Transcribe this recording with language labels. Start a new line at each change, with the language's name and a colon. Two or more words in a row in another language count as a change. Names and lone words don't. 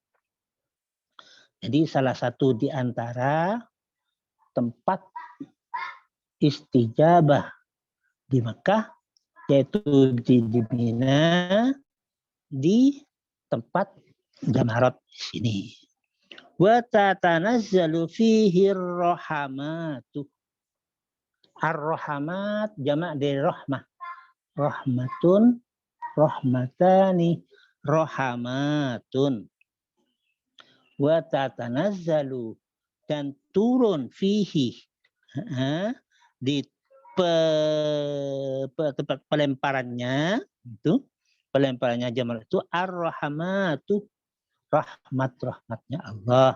Indonesian: Jadi salah satu di antara tempat istijabah di Mekah, yaitu di Mina, di tempat jamarat sini.
Arabic: وتتنزل فيه الرحمات.
Indonesian: Ar-rahamat jamak dari rahmah.
Arabic: رحمة رحمتان رحمات. وتتنزل
Indonesian: dan turun fihi di tempat pelemparannya jamarat itu ar-rahmatu rahmatnya Allah.